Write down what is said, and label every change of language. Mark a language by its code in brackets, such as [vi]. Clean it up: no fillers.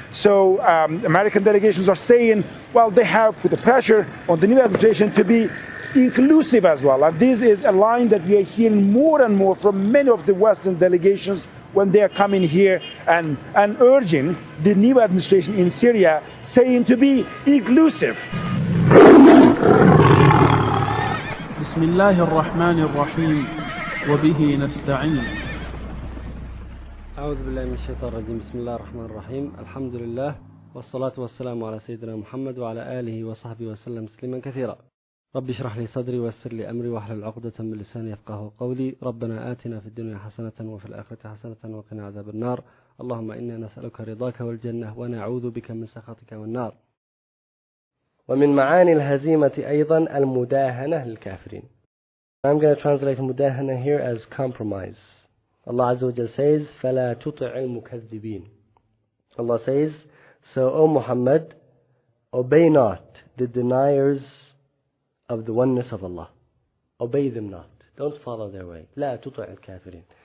[en] So American delegations are saying, well, they have put the pressure on the new administration to be inclusive as well. And this is a line that we are hearing more and more from many of the Western delegations when they are coming here and urging the new administration in Syria, saying to be inclusive. [ar] بسم الله الرحمن الرحيم وبه نستعين. أعوذ بالله من الشيطان الرجيم. بسم الله الرحمن الرحيم. الحمد لله والصلاة والسلام على سيدنا محمد وعلى آله وصحبه وسلم تسليما كثيرا. رب اشرح لي صدري ويسر لي أمري واحلل عقدة من لساني يفقهوا قولي. ربنا آتنا في الدنيا حسنة وفي الآخرة حسنة وقنا عذاب النار. اللهم إنا نسألك رضاك والجنة ونعوذ بك من سخطك والنار. ومن معاني الهزيمة أيضا المداهنة للكافرين. [en] I'm going to translate مداهنة here as compromise. Allah Azza wa Jal says, [ar] فَلَا تُطِعِ الْمُكَذِّبِينَ. [en] Allah says, so O Muhammad, obey not the deniers of the oneness of Allah. Obey them not. Don't follow their way. [ar] لا تطع الكافرين.